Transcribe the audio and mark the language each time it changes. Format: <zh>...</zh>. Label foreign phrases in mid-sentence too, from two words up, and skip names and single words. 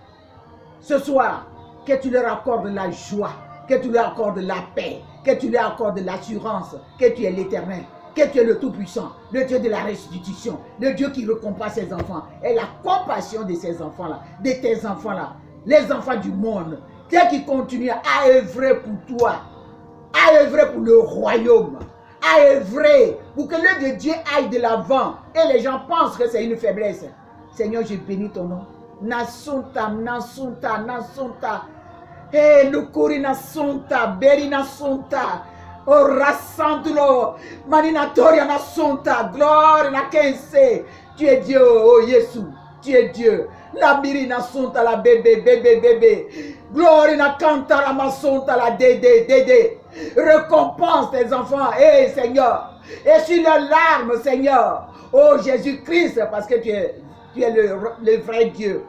<fr>Ce soir, que tu leur accordes la joie, que tu leur accordes la paix, que tu leur accordes l'assurance, que tu es l'Éternel, que tu es le Tout-Puissant, le Dieu de la restitution, le Dieu qui récompense ses enfants, et la compassion de ces enfants-là, de tes enfants-là, les enfants du monde, ceux qui continuent à œuvrer pour toi, à œuvrer pour le royaume, à œuvrer pour que l'œuvre de Dieu aille de l'avant et les gens pensent que c'est une faiblesse. Seigneur, je bénis ton nom. Nasunta, nasunta, nasunta. Eh, lukuri nasunta, beri nasunta. Oh, rassantulo, maninatoria nasunta, gloire na kense. Tu es Dieu, oh Jésus, tu es Dieu. La biri nasunta, la bébé, bébé, bébé. Gloire na canta la masunta, la dédé, dédé. Récompense tes enfants, Seigneur. Et sur leurs larmes, Seigneur. Oh Jésus-Christ, parce que tu es le vrai Dieu.</fr>